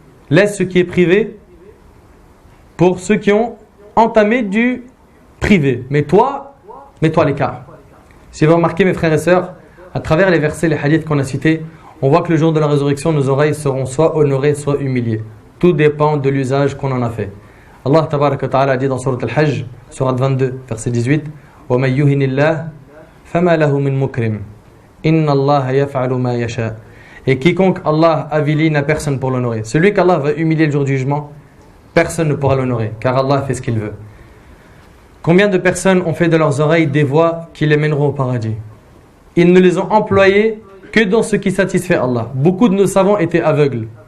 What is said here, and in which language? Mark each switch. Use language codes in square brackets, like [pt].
[fr] Laisse ce qui est privé pour ceux qui ont entamé du privé. Mais toi, mets-toi à l'écart. Si vous remarquez, mes frères et sœurs, à travers les versets, les hadiths qu'on a cités, on voit que le jour de la résurrection, nos oreilles seront soit honorées, soit humiliées. Tout dépend de l'usage qu'on en a fait. Allah tabaraka wa ta'ala a dit dans Surat Al-Hajj, Surat 22, verset 18: [ar] وَمَنْ يُهِنِ اللَّهِ فَمَا لَهُ مِنْ مُكْرِمٍ إِنَّ اللَّهَ يَفْعَلُ مَا يَشَاءُ. [fr] Et quiconque Allah avilit n'a personne pour l'honorer. Celui qu'Allah va humilier le jour du jugement, personne ne pourra l'honorer, car Allah fait ce qu'il veut. Combien de personnes ont fait de leurs oreilles des voies qui les mèneront au paradis? Ils ne les ont employées que dans ce qui satisfait Allah. Beaucoup de nos savants étaient aveugles.